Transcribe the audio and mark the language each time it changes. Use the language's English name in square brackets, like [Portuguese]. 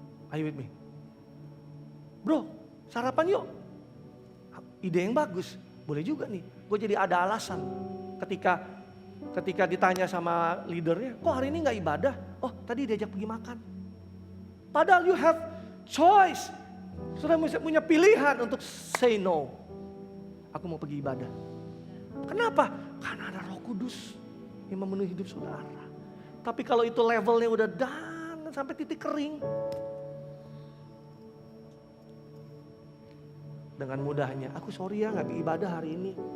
[English] Are you with me? [Indonesian] Bro sarapan yuk. Ide yang bagus, boleh juga nih. Gue jadi ada alasan ketika ditanya sama leadernya, kok hari ini gak ibadah? Oh tadi diajak pergi makan. Padahal [English] you have choice. [Indonesian] Sudah punya pilihan untuk [English] say no. [Indonesian] Aku mau pergi ibadah. Kenapa? Karena ada Roh Kudus yang memenuhi hidup saudara. Tapi kalau itu levelnya udah down sampai titik kering, dengan mudahnya, aku sorry ya gak ibadah hari ini.